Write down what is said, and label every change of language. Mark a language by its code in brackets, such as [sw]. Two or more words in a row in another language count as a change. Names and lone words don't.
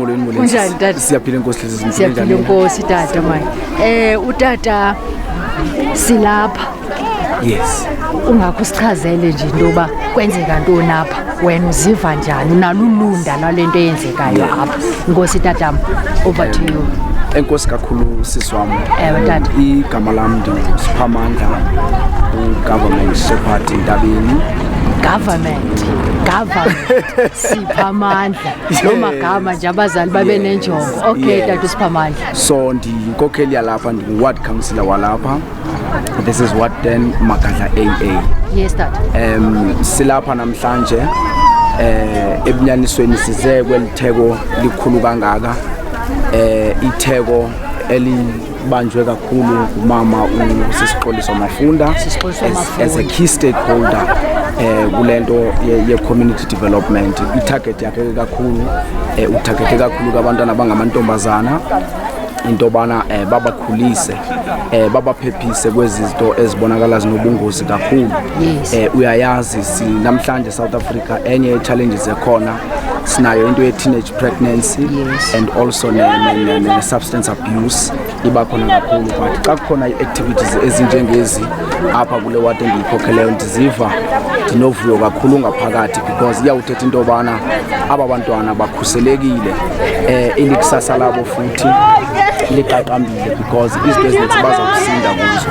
[xh] Kunjani tata? Siyaphila inkosi lezi. Siyaphila inkosi tata manje. Utata silapha. Yes. Ungakho sichazele nje intoba kwenzeka ntoni apha. Wena uziva njani? Unalulunda lalento eyenzekayo apha. Inkosi tatam, [en] over to you. [xh] Enkosi kakhulu sisi wami. Ewe tata. Igama lami ndinguSiphamandla, uGovernment Shepherd Ntabeni. Government Siphamandla lo magama nje abazali babe nenjongo. Okay tata uSiphamandla. So ndiyinkokheli yalapha, ndingu-ward councillor walapha. [en] This is Ward 10 Magadla AA. [xh] Yes tata. Silapha namhlanje ebunyanisweni size kwelitheko likhulu kangaka. Itheko elibanjwe kakhulu umama uSixoliswa Mafunda [en] as a key stakeholder [xh] kulento ye- [en] community development. [xh] I-target yakhe kakhulu utargete kakhulu kabantwana abangamantombazana into bana babakhulise babaphephise kwezinto ezibonakala zinobungozi kakhulu. Uyayazi namhlanje South Africa enye challenges ekhona sinayo into ye- [en] teenage pregnancy and also [xh] ne- [en] substance abuse [xh] iba khona kakhulu, but xa kukhona i-activities ezinjengezi apha kule ward engiyikhokheleyo ndiziva ndinovuyo kakhulu ngaphakathi because iyawuthetha into yobana aba bantwana bakhuselekile, ilikusasa labo futhi liqaqambile because izinto ezininzi bazawusinda kuzo.